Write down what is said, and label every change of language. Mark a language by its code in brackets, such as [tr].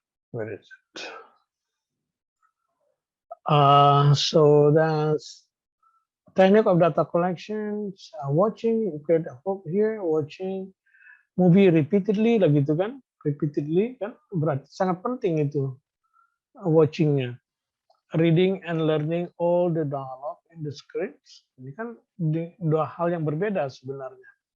[en] Where is it? So that's technique of data collection. Watching, you could hope here, watching movie repeatedly, [id] lah gitu kan? [en] Repeatedly kan? [id] Berarti sangat penting itu watchingnya. [en] Reading and learning all the dialogue in the scripts. [id] Ini kan dua hal yang berbeda sebenarnya.